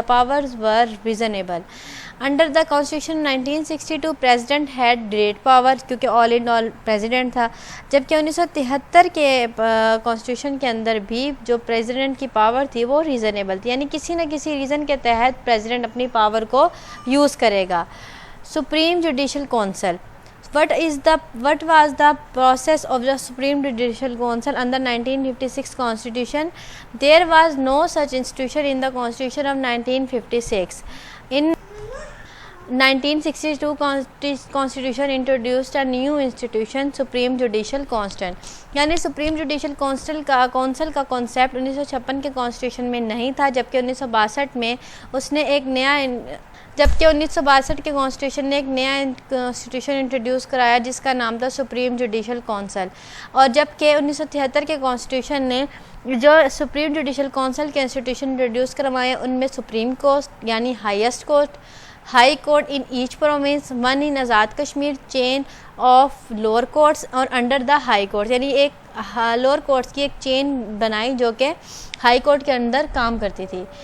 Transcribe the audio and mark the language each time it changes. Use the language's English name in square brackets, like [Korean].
[English] The powers were reasonable. Under the constitution 1962 president had great power, [Urdu] کیونکہ آل ان آل president تھا, جبکہ 1973 کے کانسٹیٹیوشن کے اندر بھی جو پریزیڈنٹ کی پاور تھی وہ ریزنیبل تھی, یعنی کسی نہ کسی ریزن کے تحت پریزیڈنٹ اپنی پاور کو یوز کرے گا. [English] Supreme Judicial Council. What was the process of the Supreme Judicial Council under 1956 Constitution? There was no such institution in the Constitution of 1956. In 1962 Constitution introduced a new institution, Supreme Judicial Council. [Urdu] یعنی supreme judicial council کا concept 1956 کے constitution میں نہیں تھا, جبکہ 1962 میں اس نے ایک نیا جبکہ 1962 کے کانسٹیٹیوشن نے ایک نیا انسٹیٹیوشن انٹروڈیوس کرایا جس کا نام تھا سپریم جوڈیشل کونسل. اور جبکہ 1973 کے کانسٹیٹیوشن نے جو سپریم جوڈیشل کونسل کے انسٹیٹیوشن انٹروڈیوس کروائے ان میں سپریم کورٹ یعنی highest court, [English] high court in each province, one in Azad Kashmir, [Urdu] chain of lower courts اور انڈر دا ہائی کورٹ, یعنی ایک لوور کورٹس کی ایک چین بنائی جو کہ ہائی کورٹ کے اندر کام کرتی تھی.